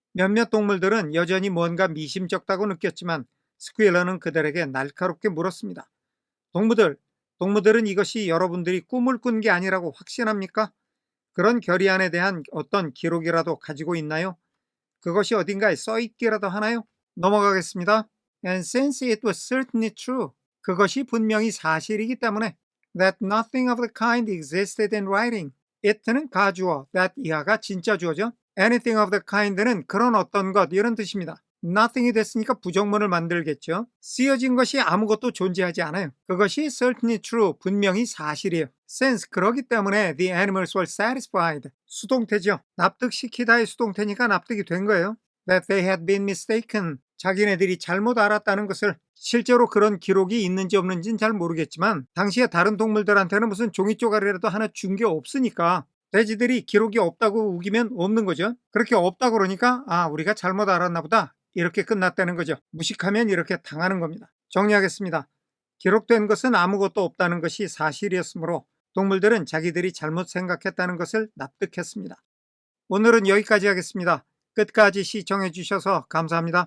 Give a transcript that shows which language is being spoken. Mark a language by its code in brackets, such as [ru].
[ko] 몇몇 동물들은 여전히 뭔가 미심쩍다고 느꼈지만 스퀘일러는 그들에게 날카롭게 물었습니다. 동무들은 이것이 여러분들이 꿈을 꾼 게 아니라고 확신합니까? 그런 결의안에 대한 어떤 기록이라도 가지고 있나요? 그것이 어딘가에 써있기라도 하나요? 넘어가겠습니다. [en] And since it was certainly true, [ko] 그것이 분명히 사실이기 때문에 [en] that nothing of the kind existed in writing. it는 가주어, that [ko] 이하가 진짜 주어죠. [en] anything of the kind [ko] 는 그런 어떤 것 이런 뜻입니다. nothing이 됐으니까 부정문을 만들겠죠. 쓰여진 것이 아무것도 존재하지 않아요. 그것이 [en] certainly true, [ko] 분명히 사실이에요. [en] since [ko] 그러기 때문에 [en] the animals were satisfied, [ko] 수동태죠. 납득시키다의 수동태니까 납득이 된 거예요. [en] that they had been mistaken, [ko] 자기네들이 잘못 알았다는 것을. 실제로 그런 기록이 있는지 없는지는 잘 모르겠지만 당시에 다른 동물들한테는 무슨 종이 쪼가리라도 하나 준 게 없으니까 돼지들이 기록이 없다고 우기면 없는 거죠. 그렇게 없다고 그러니까 우리가 잘못 알았나 보다, 이렇게 끝났다는 거죠. 무식하면 이렇게 당하는 겁니다. 정리하겠습니다. 기록된 것은 아무것도 없다는 것이 사실이었으므로 동물들은 자기들이 잘못 생각했다는 것을 납득했습니다. 오늘은 여기까지 하겠습니다. 끝까지 시청해 주셔서 감사합니다.